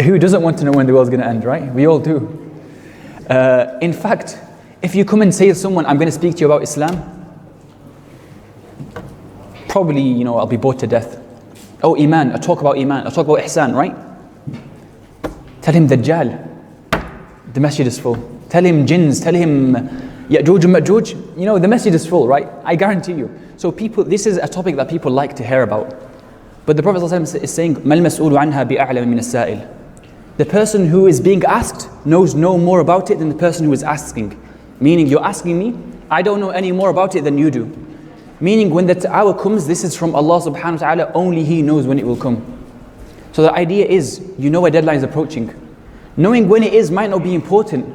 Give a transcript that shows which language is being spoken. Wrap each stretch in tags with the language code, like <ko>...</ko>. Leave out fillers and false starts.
<en>Who doesn't want to know when the world's going to end, right? We all do. In fact, if you come and say to someone, I'm going to speak to you about Islam, probably, I'll be bored to death. Oh, Iman, I'll talk about Iman, I'll talk about Ihsan, right? Tell him Dajjal, the masjid is full. Tell him jinns, tell him Ya'juj and Ma'juj, the masjid is full, right? I guarantee you. So this is a topic that people like to hear about.</en> <ar>But the Prophet ﷺ is saying, مَا الْمَسْئُولُ عَنْهَا بِأَعْلَمَ مِنَ السَّائِلِ.</ar> <en>The person who is being asked knows no more about it than the person who is asking. Meaning, you're asking me, I don't know any more about it than you do. Meaning, when that hour comes, this is from Allah subhanahu wa ta'ala, only He knows when it will come. So the idea is, a deadline is approaching. Knowing when it is might not be important.</en>